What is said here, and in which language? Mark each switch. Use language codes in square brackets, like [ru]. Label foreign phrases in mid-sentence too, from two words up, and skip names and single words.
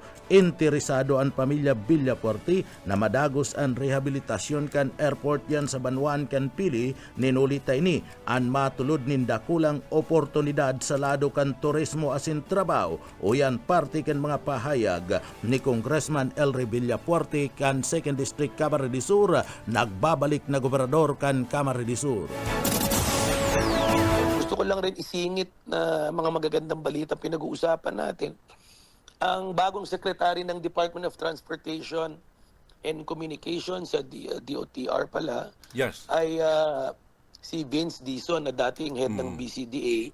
[bik] Interesado ang pamilya Villapuerte na madagos ang rehabilitasyon kan airport yan sa Banwan kan Pili, ninulita ini ang matulod ninda kulang oportunidad sa lado kan turismo asin trabaho o yan parte kan mga pahayag ni Congressman Elry Villapuerte kan 2nd District Camarines Sur, nagbabalik na gobernador kan Camarines Sur. [tl] Gusto ko lang rin isingit na mga magagandang balita pinag-uusapan natin. Ang bagong secretary ng Department of Transportation and Communication sa DOTR pala ay si Vince Dizon na dating head ng BCDA.